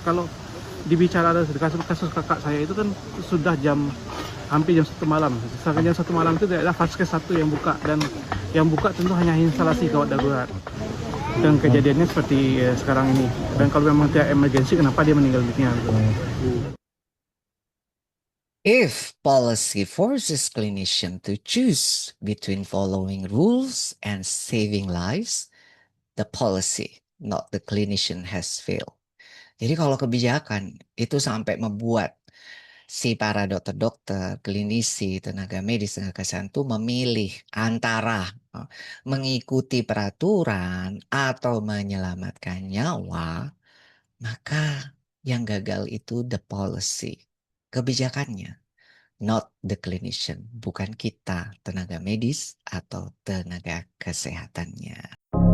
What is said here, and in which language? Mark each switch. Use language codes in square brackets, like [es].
[id] Kalau dibicara ada kasus kakak saya itu kan sudah hampir jam 1 malam. Sampai jam 1 malam itu tidak ada Vaskes 1 yang buka, dan yang buka tentu hanya instalasi gawat darurat. Dan kejadiannya seperti sekarang ini. Dan kalau memang tidak emergensi, kenapa dia meninggal dunia? [en] If policy forces clinician to choose between following rules and saving lives, the policy, not the clinician, has failed. [id] Jadi kalau kebijakan itu sampai membuat si para dokter-dokter, klinisi, tenaga medis, tenaga kesehatan itu memilih antara mengikuti peraturan atau menyelamatkan nyawa, maka yang gagal itu [en] the policy, [id] kebijakannya, [en] not the clinician, [id] bukan kita tenaga medis atau tenaga kesehatannya.